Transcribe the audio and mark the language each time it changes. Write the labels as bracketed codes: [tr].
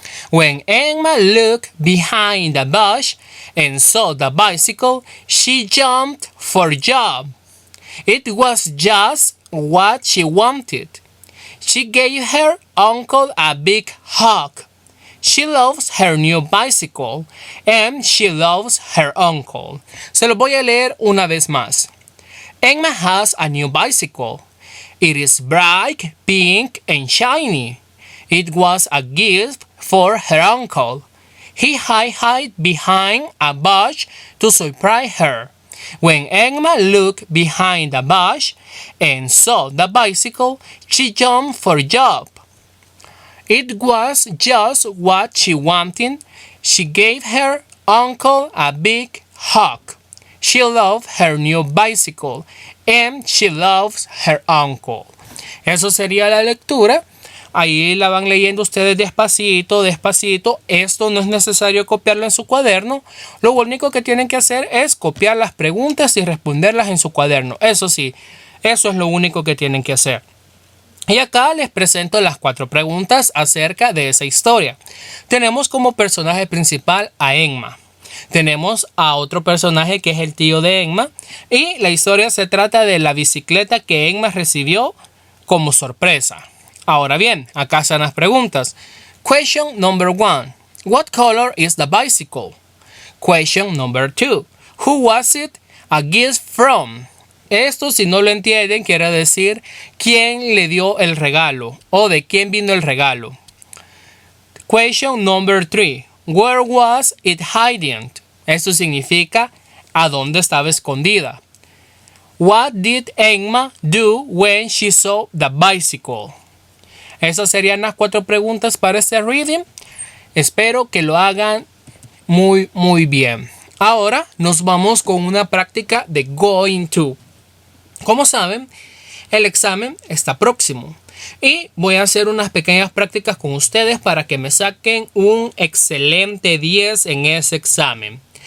[en] When Emma looked behind the bush and saw the bicycle, she jumped for joy. It was just what she wanted. She gave her uncle a big hug. She loves her new bicycle and she loves her uncle. [es] Se lo voy a leer una vez más. [en] Emma has a new bicycle. It is bright, pink, and shiny. It was a gift for her uncle. He hid behind a bush to surprise her. When Emma looked behind the bush and saw the bicycle, she jumped for joy. It was just what she wanted. She gave her uncle a big hug. She loved her new bicycle and she loves her uncle. [es] Eso sería la lectura. Ahí la van leyendo ustedes despacito, despacito. Esto no es necesario copiarlo en su cuaderno. Lo único que tienen que hacer es copiar las preguntas y responderlas en su cuaderno. Eso sí, eso es lo único que tienen que hacer. Y acá les presento las 4 preguntas acerca de esa historia. Tenemos como personaje principal a Emma. tenemos a otro personaje que es el tío de Emma. Y la historia se trata de la bicicleta que Emma recibió como sorpresa. Ahora bien, acá están las preguntas. [en] Question number 1. What color is the bicycle? Question number 2. Who was it a gift from? [es] Esto, si no lo entienden, quiere decir quién le dio el regalo o de quién vino el regalo. [en] Question number 3. Where was it hiding? [es] Esto significa a dónde estaba escondida. [en] What did Emma do when she saw the bicycle? [es] Esas serían las 4 preguntas para este reading. Espero que lo hagan muy bien. Ahora nos vamos con una práctica de going to. Como saben, el examen está próximo. Y voy a hacer unas pequeñas prácticas con ustedes para que me saquen un excelente 10 en ese examen.